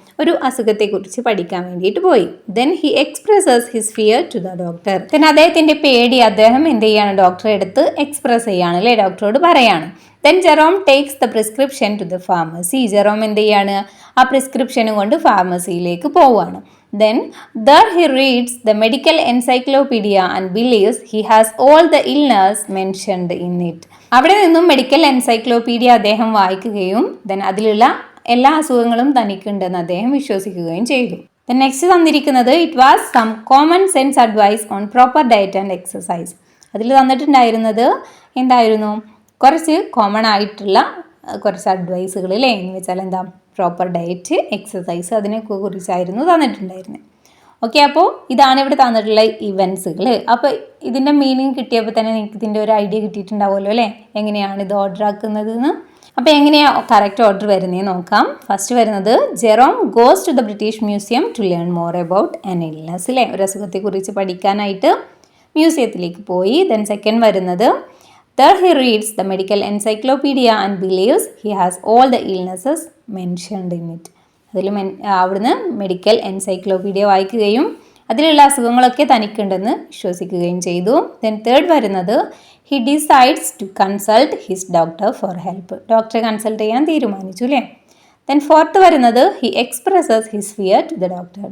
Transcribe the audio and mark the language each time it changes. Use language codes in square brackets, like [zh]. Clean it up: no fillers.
[ml] ഒരു അസുഖത്തെക്കുറിച്ച് പഠിക്കാൻ വേണ്ടിയിട്ട് പോയി. [en] Then he expresses his fear to the doctor. [ml] Then അദ്ദേഹത്തിൻ്റെ പേടി അദ്ദേഹം എന്ത് ചെയ്യാണ്? ഡോക്ടറെ അടുത്ത് എക്സ്പ്രസ് ചെയ്യാണ് അല്ലേ, ഡോക്ടറോട് പറയാണ്. [en] Then Jerome takes the prescription to the pharmacy. [ml] Jerome എന്ത് ചെയ്യാണ്? ആ പ്രിസ്ക്രിപ്ഷനും കൊണ്ട് ഫാർമസിയിലേക്ക് പോവുകയാണ്. [en] Then there he reads the medical encyclopedia and believes he has all the illness mentioned in it. [ml] അവിടെ നിന്നും മെഡിക്കൽ എൻസൈക്ലോപീഡിയ അദ്ദേഹം വായിക്കുകയും ദെൻ അതിലുള്ള എല്ലാ അസുഖങ്ങളും തനിക്കുണ്ടെന്ന് അദ്ദേഹം വിശ്വസിക്കുകയും ചെയ്തു. [en] Then next തന്നിരിക്കുന്നത്, it was some common sense advice on proper diet and exercise. [ml] അതിൽ തന്നിട്ടുണ്ടായിരുന്നത് എന്തായിരുന്നു? കുറച്ച് കോമൺ ആയിട്ടുള്ള കുറച്ച് അഡ്വൈസുകൾ അല്ലേ. എന്ന് വെച്ചാൽ എന്താ? പ്രോപ്പർ ഡയറ്റ്, എക്സസൈസ്, അതിനെയൊക്കെ കുറിച്ചായിരുന്നു തന്നിട്ടുണ്ടായിരുന്നത്. ഓക്കെ, അപ്പോൾ ഇതാണ് ഇവിടെ തന്നിട്ടുള്ള ഇവൻറ്റ്സുകൾ. അപ്പോൾ ഇതിൻ്റെ മീനിങ് കിട്ടിയപ്പോൾ തന്നെ നിങ്ങൾക്ക് ഇതിൻ്റെ ഒരു ഐഡിയ കിട്ടിയിട്ടുണ്ടാവുമല്ലോ അല്ലേ, എങ്ങനെയാണ് ഇത് ഓർഡർ ആക്കുന്നതെന്ന്. അപ്പോൾ എങ്ങനെയാണ് കറക്റ്റ് ഓർഡർ വരുന്നതെന്ന് നോക്കാം. ഫസ്റ്റ് വരുന്നത്, Jerome [en] goes to the British Museum to learn more about an illness [ml] അല്ലേ, ഒരു അസുഖത്തെക്കുറിച്ച് പഠിക്കാനായിട്ട് മ്യൂസിയത്തിലേക്ക് പോയി. [en] Then second വരുന്നത്, there he reads the medical encyclopedia and believes he has all the illnesses mentioned in it. [ml] അതിൽ അവിടുന്ന് medical encyclopedia വായിക്കുകയും അതിലുള്ള അസുഖങ്ങളൊക്കെ തനിക്കുണ്ടെന്ന് വിശ്വസിക്കുകയും ചെയ്തു. [en] Then third വരുന്നത്, he decides to consult his doctor for help. [ml] ഡോക്ടറെ കൺസൾട്ട് ചെയ്യാൻ തീരുമാനിച്ചു അല്ലേ. [en] Then fourth വരുന്നത്, he expresses his fear to the doctor.